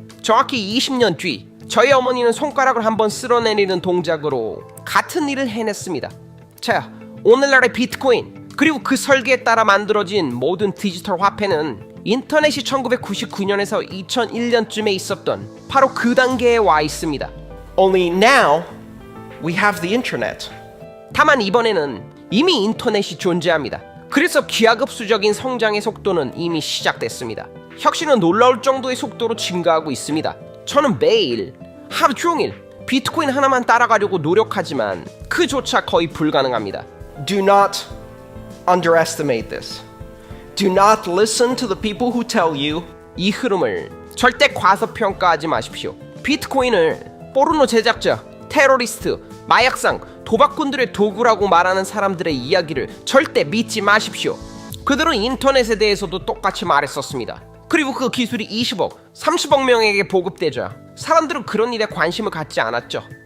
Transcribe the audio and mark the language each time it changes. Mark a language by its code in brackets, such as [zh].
[ko] 정확히 20년 뒤 저희 어머니는 손가락을 한번 쓸어내리는 동작으로 같은 일을 해냈습니다. 자, 오늘날의 비트코인 그리고 그 설계에 따라 만들어진 모든 디지털 화폐는 인터넷이 1999년에서 2001년쯤에 있었던 바로 그 단계에 와 있습니다. [en] Only now we have the internet. [ko] 다만 이번에는 이미 인터넷이 존재합니다. 그래서 기하급수적인 성장의 속도는 이미 시작됐습니다. 혁신은 놀라울 정도의 속도로 증가하고 있습니다. 저는 매일 하루 종일 비트코인 하나만 따라가려고 노력하지만 그조차 거의 불가능합니다. [en] Do not underestimate this. Do not listen to the people who tell you [ko] 이 흐름을 절대 과소평가하지 마십시오. 비트코인을 포르노 제작자, 테러리스트, 마약상, 도박꾼들의 도구라고 말하는 사람들의 이야기를 절대 믿지 마십시오. 그들은 인터넷에 대해서도 똑같이 말했었습니다. 그리고 그 기술이 20억, 30억 명에게 보급되자 사람들은 그런 일에 관심을 갖지 않았죠.